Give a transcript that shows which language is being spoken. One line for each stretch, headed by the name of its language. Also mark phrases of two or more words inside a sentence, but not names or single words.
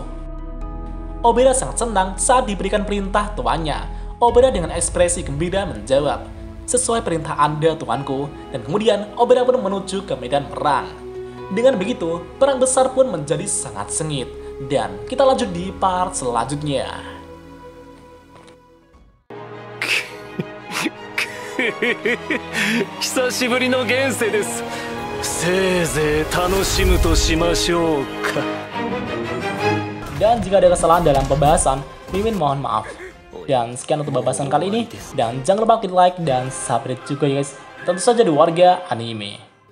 Indonesian: Obeda sangat senang saat diberikan perintah tuannya. Obeda dengan ekspresi gembira menjawab, "Sesuai perintah Anda, tuanku." Dan kemudian Obeda pun menuju ke medan perang. Dengan begitu, perang besar pun menjadi sangat sengit. Dan kita lanjut di part selanjutnya.
Japanese: 久しぶりの現世です。せいぜい楽しむとしましょうか。
Indonesian: Dan jika ada kesalahan dalam pembahasan, Mimin mohon maaf. Dan sekian untuk pembahasan kali ini. Dan jangan lupa klik like dan subscribe juga ya guys. Tentu saja di Warga Anime.